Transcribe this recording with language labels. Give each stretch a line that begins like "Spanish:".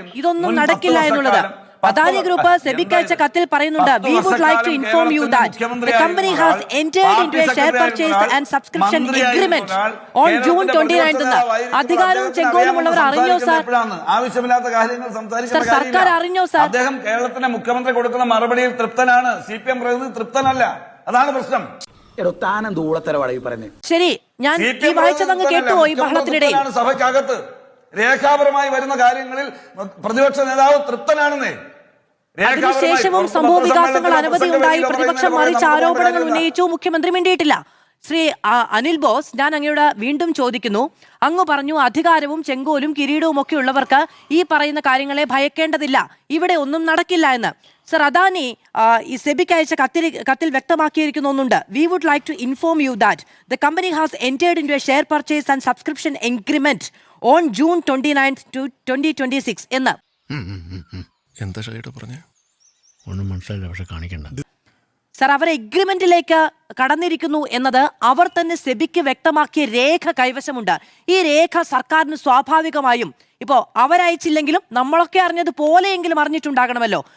Malayalam: ഇതൊന്നും നടക്കില്ല എന്നുള്ളത് അദാനി ഗ്രൂപ്പ് സെബിക്ക് അയച്ച കത്തിൽ പറയുന്നുണ്ട്.
English: We would like to inform you that the company has entered into a share purchase and subscription agreement on June 29th.
Malayalam: അധികാരവും ചെങ്കോലും ഉള്ളവർ അറിഞ്ഞോ സാർ? ആവശ്യമില്ലാത്ത കാര്യങ്ങൾ സംസാരിക്കുന്ന സർക്കാർ അറിഞ്ഞോ സാർ? അദ്ദേഹം കേരളത്തിന്റെ മുഖ്യമന്ത്രി കൊടുക്കുന്ന മറുപടിയിൽ തൃപ്തനാണ്. CPM പ്രതിനിധി തൃപ്തനല്ല. അതാണ് പ്രശ്നം. ശരി, ഞാൻ ഈ വായിച്ചത് അങ്ങ് കേട്ടുപോയി ബഹളത്തിനിടയിൽ. സഭയ്ക്കകത്ത് രേഖാപരമായി വരുന്ന കാര്യങ്ങളിൽ പ്രതിപക്ഷ നേതാവ് തൃപ്തനാണെന്നേ. അതിനുശേഷവും സംഭവ വികാസങ്ങൾ അനവധി ഉണ്ടായി. പ്രതിപക്ഷം മറിച്ച് ആരോപണങ്ങൾ ഉന്നയിച്ചു. മുഖ്യമന്ത്രി മിണ്ടിയിട്ടില്ല. ശ്രീ അനിൽ ബോസ്, ഞാൻ അങ്ങയോട് വീണ്ടും ചോദിക്കുന്നു. അങ്ങ് പറഞ്ഞു അധികാരവും ചെങ്കോലും കിരീടവും ഒക്കെ ഉള്ളവർക്ക് ഈ പറയുന്ന കാര്യങ്ങളെ ഭയക്കേണ്ടതില്ല, ഇവിടെ ഒന്നും നടക്കില്ല എന്ന്. സർ, അദാനി ഈ സെബിക്ക് അയച്ച കത്തിൽ വ്യക്തമാക്കിയിരിക്കുന്ന ഒന്നുണ്ട്.
English: We would like to inform you that the company has entered into a share purchase and subscription agreement on June 29th to 2026
Malayalam: എന്ന്. എന്താ പറഞ്ഞേ? ഒന്നും മനസ്സിലായില്ല, പക്ഷെ കാണിക്കണ്ട. സർ, അവർ എഗ്രിമെന്റിലേക്ക് കടന്നിരിക്കുന്നു എന്നത് അവർ തന്നെ സെബിക്ക് വ്യക്തമാക്കിയ രേഖ കൈവശമുണ്ട്. ഈ രേഖ സർക്കാരിന് സ്വാഭാവികമായും ഇപ്പോ അവരയച്ചില്ലെങ്കിലും നമ്മളൊക്കെ അറിഞ്ഞത് പോലെയെങ്കിലും അറിഞ്ഞിട്ടുണ്ടാകണമല്ലോ.